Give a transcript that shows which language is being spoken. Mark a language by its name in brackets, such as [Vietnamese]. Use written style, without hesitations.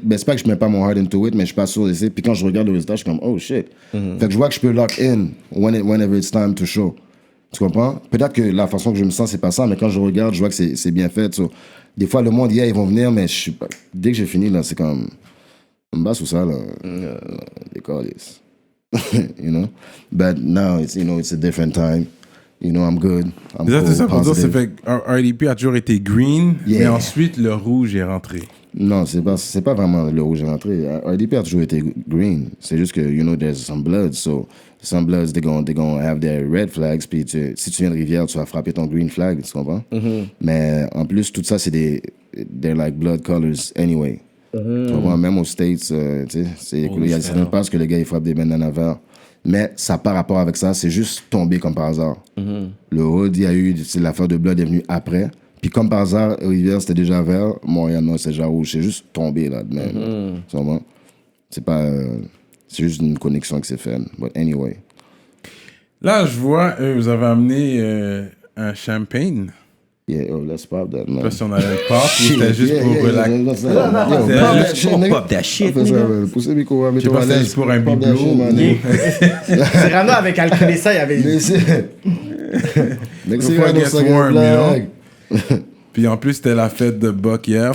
[French] Ben, c'est pas que je mets pas mon heart into it, mais je suis pas sûr d'essayer. Puis quand je regarde le résultat, je suis comme, oh shit. Fait que je vois que je peux lock in whenever it's time to show. Tu comprends? Peut-être que la façon que je me sens, c'est pas ça, mais quand je regarde, je vois que c'est bien fait. So, des fois, le monde, ils vont venir, mais dès que j'ai fini, là, c'est comme, on me bat sous ça, là. [English] They call this. You know? But now, it's a different time. You know, I'm good. [French] C'est ça pour dire, c'est fait RDP a toujours été green, mais ensuite le rouge est rentré. Non, c'est pas vraiment le rouge est rentré. RDP a toujours été green. [English] C'est juste que, you know, there's some bloods. So, some bloods, they're gonna have their red flags. [French] Puis si tu viens de Rivière, tu vas frapper ton green flag, tu comprends? Mais en plus, tout ça, they're like blood colors anyway. Tu comprends? Même aux States, tu sais, il y a certaines passes que le gars, il frappe des bandanas verts. Mais ça n'a pas rapport avec ça, c'est juste tombé comme par hasard. Le hood, il y a eu, c'est l'affaire de Blood est venue après. Puis comme par hasard, Rivière, c'était déjà vert, Montréal, non, c'est déjà rouge. C'est juste tombé, là, de même. C'est pas... c'est juste une connexion qui s'est faite. [English] But anyway. [French] Là, je vois, vous avez amené un champagne. [English] Yeah, oh, let's pop that, man. [French] Je sais pas si on allait le pop, c'était juste pour relaxer. [English] Pop that shit, [French] Poussez le micro, Je sais pas si c'est juste pour un bibelot. C'est Rano avec alcoolé ça, il y avait... [English] Before it gets warm, you know? [French] Puis en plus, c'était la fête de Buck hier.